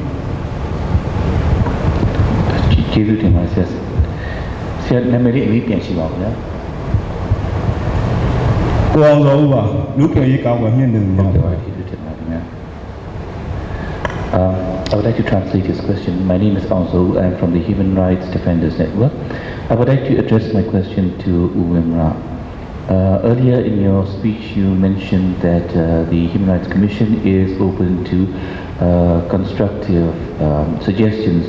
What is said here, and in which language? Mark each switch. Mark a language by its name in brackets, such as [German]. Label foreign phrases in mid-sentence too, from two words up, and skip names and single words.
[Burmese] ကျေးဇူးတင်ပါဆရာဆရာနာမည်လေးအလေးပြန်ရှိပါဦးဗျာ ကိုအောင်စောဦးပါလူခွင့်ရေးကာကွယ်မြင့်တင်သူများပါ [English] I would like to translate his question. My name is Aung Soe. I am from the Human Rights Defenders Network. I would like to address my question to Uwimra. Earlier in your speech, you mentioned that the Human Rights Commission is open to constructive suggestions.